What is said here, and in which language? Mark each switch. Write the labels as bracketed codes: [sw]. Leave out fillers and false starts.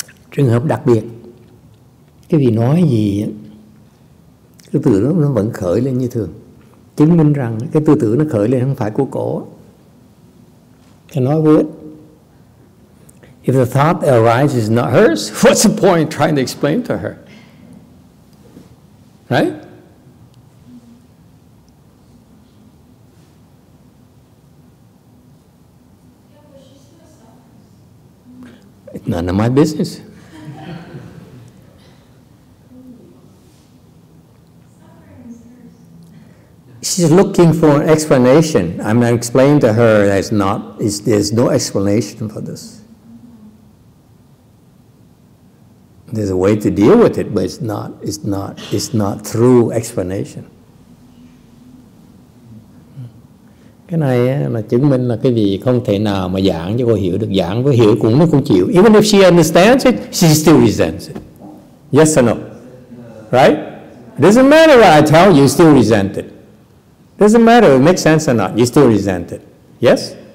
[vi] Trường hợp đặc biệt, cái vị nói gì, cái tư tưởng nó vẫn khởi lên như thường, chứng minh rằng cái tư tưởng nó khởi lên không phải của cổ. Can nói với it. [en] If the thought arises not hers, what's the point trying to explain to her? Right? It's none of my business. She's looking for an explanation. I'm not explaining to her that there's no explanation for this. There's a way to deal with it, but it's not through explanation. [vi] Cái này là chứng minh là cái gì không thể nào mà giảng cho cô hiểu được. Giảng với hiểu cũng nó cũng chịu. [en] Even if she understands it, she still resents it. Yes or no? Right? It doesn't matter what I tell you, you still resent it. Doesn't matter if it makes sense or not, you still resent it. Yes?